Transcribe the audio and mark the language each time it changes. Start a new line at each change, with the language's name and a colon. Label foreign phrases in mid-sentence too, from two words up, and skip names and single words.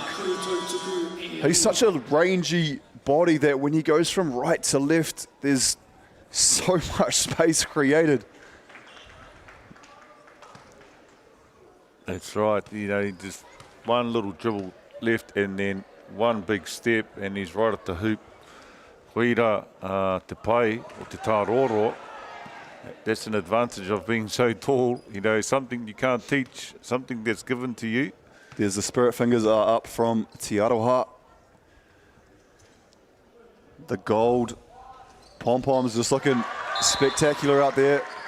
English: He's such a rangy body that when he goes from right to left, there's so much space created. That's right. You know, just one little dribble left and then one big step and he's right at the hoop.
Māori: Huira te pai o te taroro.
English: That's an advantage of being so tall. You know, something you can't teach, something that's given to you. There's the spirit fingers are up from Te Aroha. The gold pom-poms just looking spectacular out there.